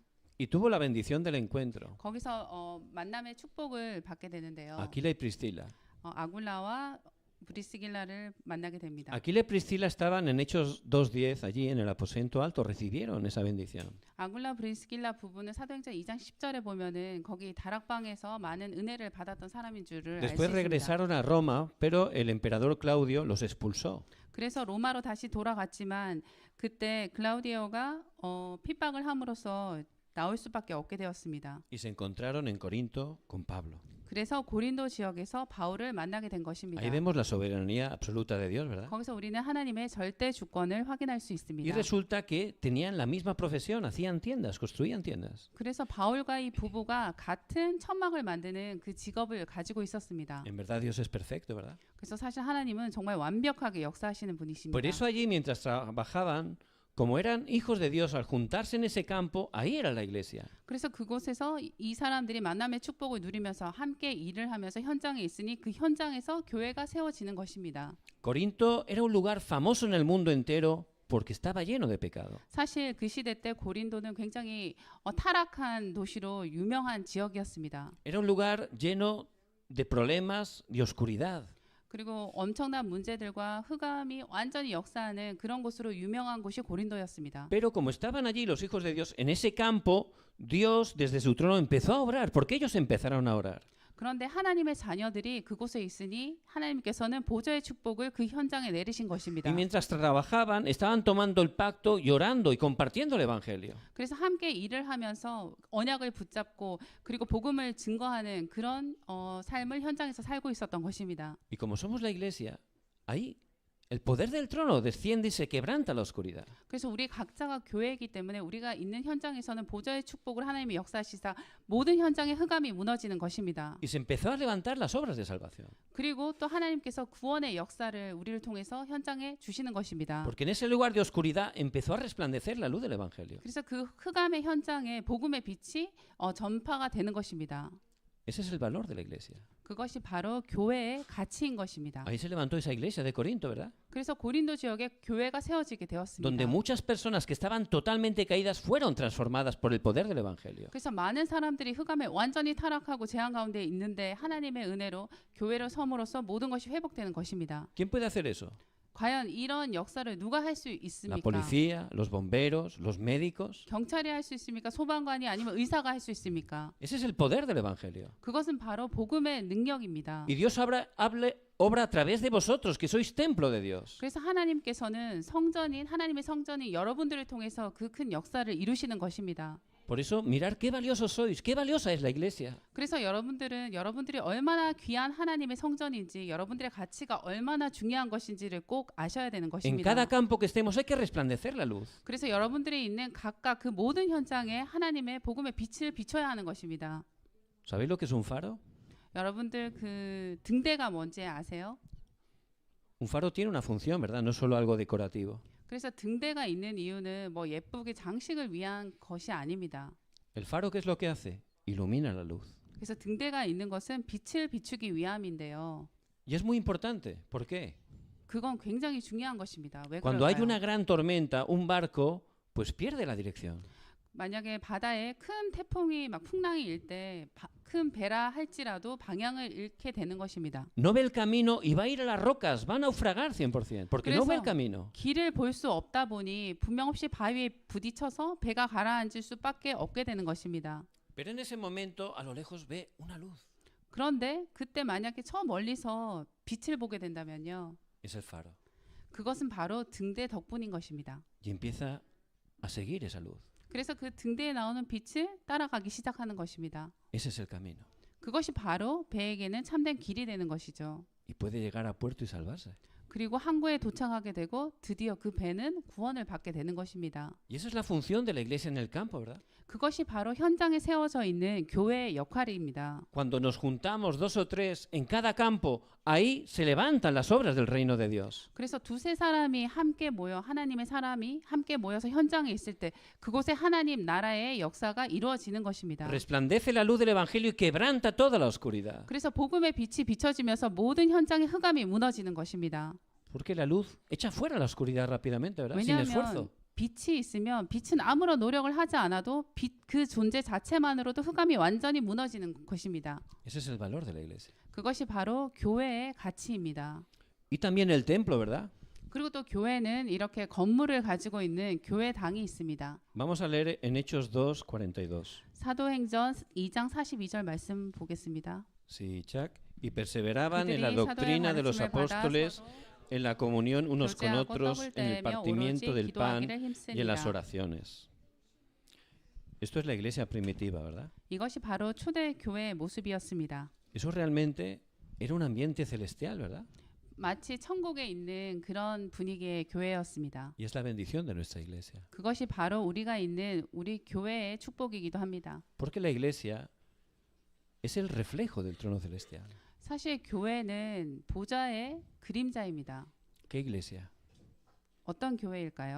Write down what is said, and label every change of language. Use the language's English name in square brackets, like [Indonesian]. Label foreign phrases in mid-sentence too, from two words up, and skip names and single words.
[Spanish] y tuvo la bendición del encuentro. [Korean] 거기서 만남의 축복을 받게 되는데요. [Spanish] Aquila y Priscila. [Korean] 아굴라와 브리스길라를 만나게 됩니다. [Spanish] Aquila y Priscila estaban en Hechos 2:10, allí en el aposento alto, recibieron esa bendición. [Korean] 아굴라 브리스길라 부부는 사도행전 2장 10절에 보면은 거기 다락방에서 많은 은혜를 받았던 사람인 줄을 알 수 [Spanish] Después [Korean] 있습니다. [Spanish] regresaron a Roma, pero el emperador Claudio los expulsó. [Korean] 그래서 로마로 다시 돌아갔지만 그때 클라우디오가 핍박을 함으로써 나올 수밖에 없게 되었습니다. [Spanish] Y se encontraron en Corinto con Pablo. [Korean] 그래서 고린도 지역에서 바울을 만나게 된 것입니다. [Spanish] Ahí vemos la soberanía absoluta de Dios, ¿verdad? [Korean] 거기서 우리는 하나님의 절대 주권을 확인할 수 [Spanish] Y [Korean] 있습니다. [Spanish] resulta que tenían la misma profesión, hacían tiendas, construían tiendas. [Korean] 그래서 바울과 이 부부가 같은 천막을 만드는 그 직업을 가지고 있었습니다. [Spanish] En verdad Dios es perfecto, ¿verdad? [Korean] 그래서 사실 하나님은 정말 완벽하게 역사하시는 분이십니다. [Spanish] Por eso allí mientras trabajaban, como eran hijos de Dios, al juntarse en ese campo, ahí era la iglesia. [Korean] 그래서 그곳에서 이 사람들이 만남의 축복을 누리면서 함께 일을 하면서 현장에 있으니 그 현장에서 교회가 세워지는 것입니다. [Spanish] Corinto era un lugar famoso en el mundo entero porque estaba lleno de pecado. [Korean] 사실 그 시대 때 고린도는 굉장히 타락한 도시로 유명한 지역이었습니다. [Spanish] Era un lugar lleno de problemas y oscuridad. [Korean] 그리고 엄청난 문제들과 흑암이 완전히 역사하는 그런 곳으로 유명한 곳이 고린도였습니다. [Spanish] Pero como estaban allí los hijos de Dios en ese campo, Dios desde su trono empezó a obrar, porque ellos empezaron a orar. [Korean] 그런데 하나님의 자녀들이 그곳에 있으니 하나님께서는 보좌의 축복을 그 현장에 내리신 것입니다. [Spanish] Y mientras trabajaban, estaban tomando el pacto, llorando y compartiendo el evangelio. [Korean] 그래서 함께 일을 하면서 언약을 붙잡고 그리고 복음을 증거하는 그런 삶을 현장에서 살고 있었던 것입니다. [Spanish] Y como somos la iglesia, ahí el poder del trono desciende y se quebranta la oscuridad. [Korean] 그래서 우리 각자가 교회이기 때문에 우리가 있는 현장에서는 보좌의 축복을 하나님이 역사하시사 모든 현장의 흑암이 무너지는 것입니다. [Spanish] Y se empezó a levantar las obras de salvación. [Korean] 그리고 또 하나님께서 구원의 역사를 우리를 통해서 현장에 주시는 것입니다. [Spanish] Porque en ese lugar de oscuridad empezó a resplandecer la luz del evangelio. [Korean] 그래서 그 흑암의 현장에 복음의 빛이 전파가 되는 것입니다. [Spanish] Ese es el valor de la iglesia. [Korean] 그것이 바로 교회의 가치인 것입니다. [Spanish] Ahí se levantó esa iglesia de Corinto, ¿verdad? [Korean] 그래서 고린도 지역에 교회가 세워지게 되었습니다. [Spanish] Donde muchas personas que estaban totalmente caídas fueron transformadas por el poder del evangelio. [Korean] 그래서 많은 사람들이 흑암에 완전히 타락하고 재앙 가운데 있는데 하나님의 은혜로 교회를 섬으로써 모든 것이 회복되는 것입니다. [Spanish] ¿Quién puede hacer eso? [Korean] 과연 이런 역사를 누가 할 수 [Spanish] La [Korean] 있습니까? [Spanish] policía, los bomberos, los médicos. [Korean] 경찰이 할 수 있습니까? 소방관이 아니면 의사가 할 수 있습니까? [Spanish] Ese es el poder del evangelio. [Korean] 그것은 바로 복음의 능력입니다. [Spanish] Y Dios obra a través de vosotros, que sois templo de Dios. [Korean] 그래서 하나님께서는 하나님의 성전인 여러분들을 통해서 그 큰 역사를 이루시는 것입니다. [Spanish] Por eso, mirar qué valiosos sois, qué valiosa es la iglesia. [Korean] 그래서 여러분들이 얼마나 귀한 하나님의 성전인지, 여러분들의 가치가 얼마나 중요한 것인지를 꼭 아셔야 되는 [Spanish] En [Korean] 것입니다. [Spanish] cada campo que estemos hay que resplandecer la luz. [Korean] 그래서 여러분들이 있는 각각 그 모든 현장에 하나님의 복음의 빛을 비춰야 하는 것입니다. [Spanish] ¿Sabéis lo que es un faro? [Korean] 여러분들 그 등대가 뭔지 아세요? [Spanish] Un faro tiene una función, ¿verdad? No es solo algo decorativo. [Korean] 그래서 등대가 있는 이유는 뭐 예쁘게 장식을 위한 것이 아닙니다. [Spanish] El faro, ¿qué es lo que hace? Ilumina la luz. [Korean] 그래서 등대가 있는 것은 빛을 비추기 위함인데요. [Spanish] Y es muy importante. ¿Por qué? [Korean] 그건 굉장히 중요한 것입니다. 왜 [Spanish] Cuando hay una [Korean] 그럴까요? [Spanish] gran tormenta, un barco pues pierde la dirección. [Korean] 만약에 바다에 큰 태풍이 막 풍랑이 일 때 큰 배라 할지라도 방향을 잃게 되는 것입니다. [Spanish] No ve el camino y va a ir a las rocas, va a naufragar 100%, porque no ve el [Korean] 그래서 [Spanish] camino. [Korean] 길을 볼 수 없다 보니 분명 없이 바위에 부딪혀서 배가 가라앉을 수밖에 없게 되는 것입니다. [Spanish] Pero en ese momento a lo lejos ve una luz. [Korean] 그런데 그때 만약에 저 멀리서 빛을 보게 된다면요. [Spanish] Es el faro. [Korean] 그것은 바로 등대 덕분인 것입니다. [Spanish] Y empieza a seguir esa luz. [Korean] 그래서 그 등대에 나오는 빛을 따라가기 시작하는 것입니다. [Spanish] Ese es el camino. [Korean] 그것이 바로 배에게는 참된 길이 되는 것이죠. [Spanish] Y puede llegar a puerto y salvarse. [Korean] 그리고 항구에 도착하게 되고 드디어 그 배는 구원을 받게 되는 것입니다. [Spanish] Y esa es la función de la iglesia en el campo, ¿verdad? [Korean] 그것이 바로 현장에 세워져 있는 교회의 역할입니다. [Spanish] Cuando nos juntamos 2 o 3 en cada campo, ahí se levantan las obras del reino de Dios. [Korean] 그래서 두세 사람이 함께 모여 하나님의 사람이 함께 모여서 현장에 있을 때 그곳에 하나님 나라의 역사가 이루어지는 것입니다. [Spanish] Resplandece la luz del evangelio y quebranta toda la oscuridad. [Korean] 그래서 복음의 빛이 비춰지면서 모든 현장의 흑암이 무너지는 것입니다. [Spanish] Porque la luz echa fuera la oscuridad rápidamente, ¿verdad? Sin esfuerzo. [Korean] 왜냐하면 빛이 있으면 빛은 아무런 노력을 하지 않아도 빛 그 존재 자체만으로도 흑암이 완전히 무너지는 것입니다. [Spanish] Ese es el valor de la iglesia. [Korean] 그것이 바로 교회의 가치입니다. [Spanish] Y también el templo, ¿verdad? [Korean] 그리고 또 교회는 이렇게 건물을 가지고 있는 교회당이 있습니다. [Spanish] Vamos a leer en Hechos 2:42. [Korean] 사도행전 2장 42절 말씀 보겠습니다. [Spanish] Sí, Chuck. Y perseveraban en la [Korean] 그들이 [Spanish] doctrina de los [Korean] 사도의 가르침을 [Spanish] apóstoles, [Korean] 받아 [Spanish] en la comunión unos con [Korean] 교제하고 [Spanish] otros, [Korean] 떡을 [Spanish] en el [Korean] 떼며 [Spanish] partimiento [Korean] 오로지 [Spanish] del pan [Korean] 기도하기를 [Spanish] y en las [Korean] 힘쓰니라. [Spanish] oraciones. Esto es la iglesia primitiva, ¿verdad? [Korean] 이것이 바로 초대 교회의 모습이었습니다. [Spanish] Eso realmente era un ambiente celestial, ¿verdad? [Korean] 마치 천국에 있는 그런 분위기의 교회였습니다. [Spanish] Y es la bendición de nuestra iglesia. [Korean] 그것이 바로 우리가 있는 우리 교회의 축복이기도 합니다. [Spanish] Porque la iglesia es el reflejo del trono celestial. [Korean] 사실 교회는 보좌의 그림자입니다. [Spanish] ¿Qué iglesia? [Korean] 어떤 교회일까요?